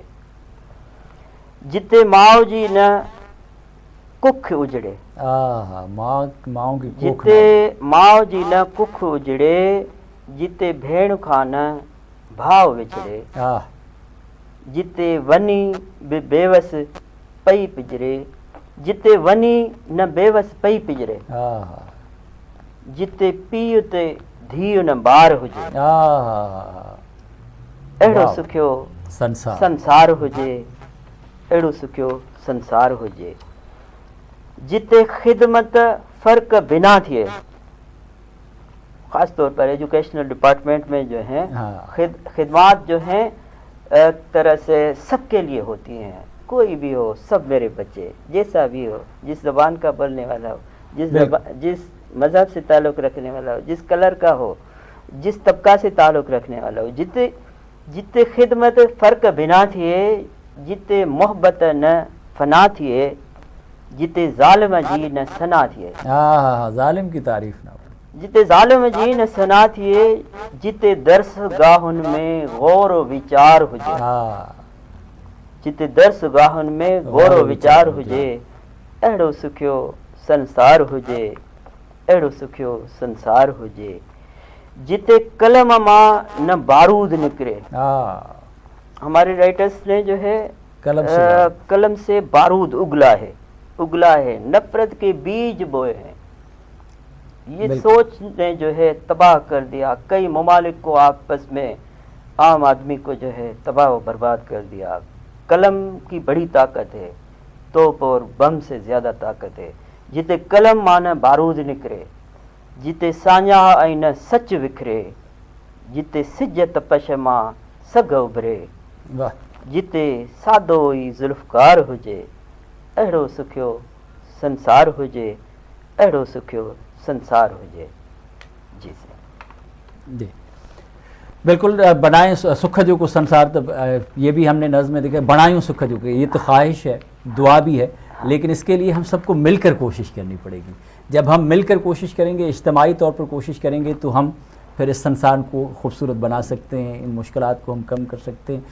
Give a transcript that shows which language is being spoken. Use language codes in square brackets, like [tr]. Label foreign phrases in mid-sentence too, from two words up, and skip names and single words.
[sd] जिते माउ जी न कुख उजड़े, जिते माउ जी न कुख उजड़े, जिते भेण खां न भाव विछड़े, जिते वनी बि बेवस पई पिजरे, जिते वनी न बेवस पई पिजरे, जिते पीउ ते धीउ न ॿार हुजे, अहिड़ो सुखियो संसार हुजे, अहिड़ो सुखियो संसार हुजे। जिते खिदमत फ़र्क बिना थिए, [ur] خاص طور پر ایجوکیشنل ڈیپارٹمنٹ میں جو ہے خدمت جو ہیں ایک طرح سے سب کے لیے ہوتی ہیں. کوئی بھی ہو، سب میرے بچے، جیسا بھی ہو، جس زبان کا بولنے والا ہو، جس مذہب سے تعلق رکھنے والا ہو، جس کلر کا ہو، جس طبقہ سے تعلق رکھنے والا ہو, [sd] जिते खिदमत फ़र्क बिना थिए, जिते मोहब्बत न फना थिए, जिते ज़ालिम जी न सना थिए, [ur] ظالم کی تعریف نہ ہو, [sd] जिते ज़ालिम जी न सना थिए, जिते दर्स गाहुनि में गौर विचार हुजे, जिते दर्स गाहुनि में गौर विचार हुजे, अहिड़ो सुखियो संसार हुजे, अहिड़ो सुखियो संसार हुजे। जिते कलम मां न बारूद निकरे, [ur] ہمارے رائٹرز نے جو ہے قلم سے بارود اگلا ہے، نفرت کے بیج بوئے ہیں. یہ سوچ نے جو ہے تباہ کر دیا، کئی ممالک کو آپس میں، عام آدمی کو جو ہے تباہ و برباد کر دیا. قلم کی بڑی طاقت ہے، توپ اور بم سے زیادہ طاقت ہے. [sd] जिते कलम मां न बारूद निकरे, जिते साञा ऐं न सच विखरे, जिते सिज तपश मां सग उभरे, जिते सादो ई ज़ुल्फ़कार हुजे, अहिड़ो सुखियो संसार हुजे, अहिड़ो सुखियो संसार हुजे। [ur] जी جی بالکل. [sd] बनाएं सुख जो को संसार, [ur] تو یہ بھی ہم نے نظم میں دیکھا, [sd] बनायूं सुख जो को, [ur] یہ تو خواہش ہے، دعا بھی ہے، لیکن اس کے لیے ہم سب کو مل کر کوشش کرنی پڑے گی. جب ہم مل کر کوشش کریں گے، اجتماعی طور پر کوشش کریں گے، تو ہم پھر اس سنسار کو خوبصورت بنا سکتے ہیں، ان مشکلات کو ہم کم کر سکتے ہیں.